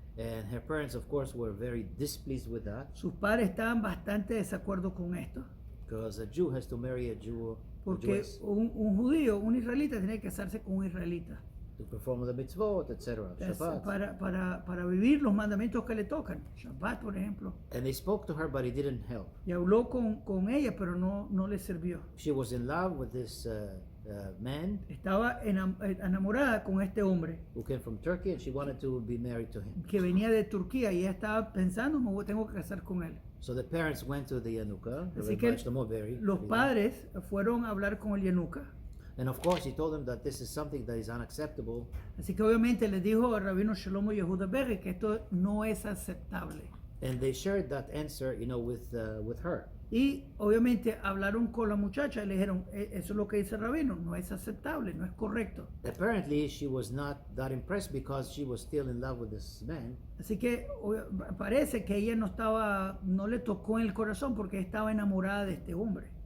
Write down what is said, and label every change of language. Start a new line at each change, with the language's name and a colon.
English: and her parents, of course, were very displeased with that,
Spanish: Sus padres estaban bastante de desacuerdo con esto,
English: because a Jew has to marry a Jew, a
Spanish: porque
English: Jewess,
Spanish: un judío, un israelita, tiene que casarse con un israelita
English: to perform the mitzvot, etc. Shabbat.
Spanish: para vivir los mandamientos que le tocan. Shabbat, por ejemplo.
English: And they spoke to her, but it didn't help.
Spanish: Y habló con ella, pero no le sirvió.
English: She was in love with this man
Spanish: Estaba enamorada con este hombre
English: who came from Turkey, and she wanted to be married to him.
Spanish: que venía de Turquía y ella estaba pensando, tengo que casar con él.
English: So the parents went to the Yanuka, the
Spanish: Así que
English: Shlomo Be'eri,
Spanish: los padres fueron a hablar con el Yanuka.
English: and of course he told them that this is something that is unacceptable,
Spanish: Así que obviamente le dijo al rabino Shlomo Yehuda Berry que esto no es aceptable.
English: and they shared that answer, with her.
Spanish: Y obviamente hablaron con la muchacha y le dijeron, eso es lo que dice el rabino, no es aceptable, no es correcto.
English: Apparently she was not that impressed because she was still in love with this man,
Spanish: Así que parece que ella no le tocó en el corazón porque estaba enamorada de este hombre.